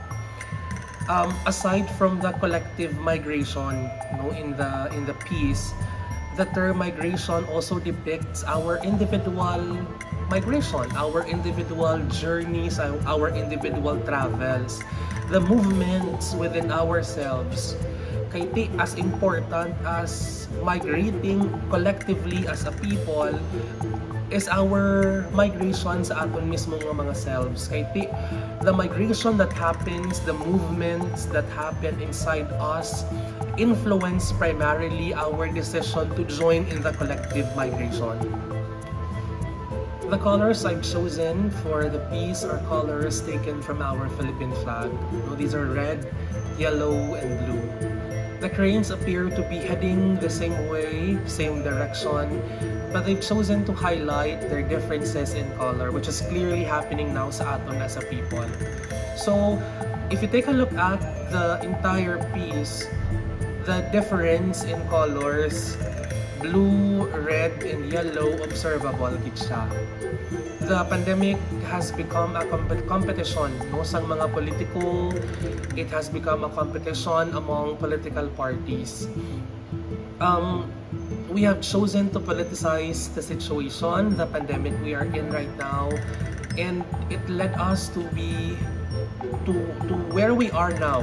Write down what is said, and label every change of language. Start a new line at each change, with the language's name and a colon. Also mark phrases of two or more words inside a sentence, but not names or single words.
English: Aside from the collective migration, in the piece, the term migration also depicts our individual migration, our individual journeys, our individual travels, the movements within ourselves. Kaya as important as migrating collectively as a people is our migration
Hiligaynon: sa aton mismo nga mga
English: selves. Kaya the migration that happens, the movements that happen inside us, influence primarily our decision to join in the collective migration. The colors I've chosen for the piece are colors taken from our Philippine flag. These are red, yellow, and blue. The cranes appear to be heading the same way, same direction, but they've chosen to highlight their differences in color, which is clearly happening now
Hiligaynon: sa aton
English: as a people. So, if you take a look at the entire piece, the difference in colors, blue, red, and yellow, observable
Hiligaynon: gid siya.
English: The pandemic has become a competition
Hiligaynon: sang mga politiko.
English: It has become a competition among political parties. We have chosen to politicize the situation, the pandemic we are in right now, and it led us to where we are now.